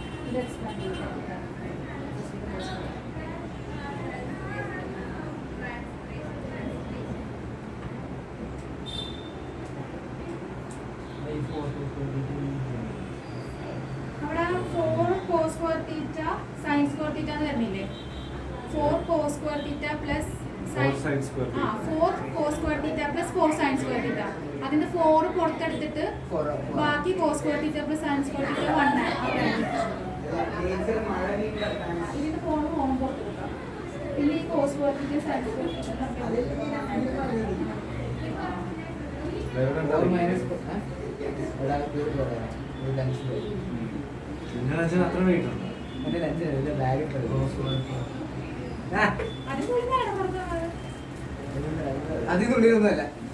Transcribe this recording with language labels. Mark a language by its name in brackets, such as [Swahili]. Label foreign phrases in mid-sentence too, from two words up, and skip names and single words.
[Malayalam] ഇത് എക്സ്പാൻഡ് ചെയ്യും. അവിടെ 4 [English] cos square theta sin square theta [Malayalam] എന്ന് വരുന്നില്ലേ? [English] 4 cos square theta plus sin square theta. 4 cos square theta plus 4 sin square theta. [Malayalam] അതിന്റെ 4 പുറത്തെടുത്തിട്ട് ബാക്കി [English] cos square theta plus sin square theta [Malayalam] 1 ആണ്. ഇതിന്റെ 4 ഓൺ പുറത്തെടുക്കാം. പിന്നെ ഈ [English] cos square theta sin square theta [Malayalam] അത്ര വെയിറ്റുണ്ടോ? എന്റെ [English] lunch bag [Malayalam] അതിനുള്ളിലൊന്നുമല്ല.